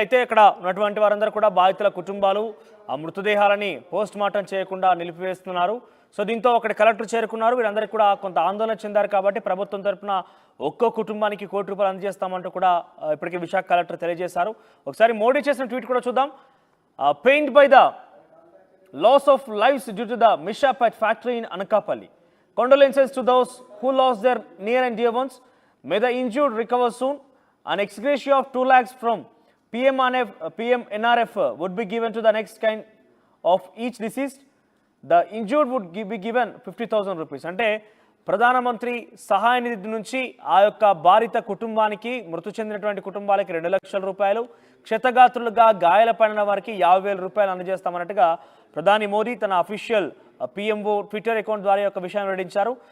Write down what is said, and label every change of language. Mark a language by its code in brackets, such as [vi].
[te] అయితే ఇక్కడ ఉన్నటువంటి వారందరూ కూడా బాధితుల కుటుంబాలు ఆ మృతదేహాలని పోస్ట్ మార్టం చేయకుండా నిలిపివేస్తున్నారు. సో దీంతో అక్కడ కలెక్టర్ చేరుకున్నారు. వీరందరికీ కూడా కొంత ఆందోళన చెందారు కాబట్టి ప్రభుత్వం తరఫున ఒక్కో కుటుంబానికి ₹1 కోటి అందజేస్తామంటూ కూడా ఇప్పటికే విశాఖ కలెక్టర్ తెలియజేశారు. ఒకసారి మోడీ చేసిన ట్వీట్ కూడా చూద్దాం. [en] Pained by the loss of lives due to the mishap at factory in Anakapalli. Condolences to those who lost their near and dear ones. May the injured recover soon. An ex gratia of 2 lakhs from PM-NRF would be given to the next kind of each deceased. The injured would be given 50,000 rupees. [te] అంటే ప్రధానమంత్రి సహాయ నిధి నుంచి ఆ యొక్క బాధిత కుటుంబానికి, మృతి చెందినటువంటి కుటుంబాలకి ₹2 లక్షల, క్షతగాత్రులుగా గాయాలపడిన వారికి ₹50,000 అందజేస్తామన్నట్టుగా ప్రధాని మోదీ తన అఫీషియల్ పిఎంఓ ట్విట్టర్ అకౌంట్ ద్వారా యొక్క విషయాన్ని వెల్లడించారు.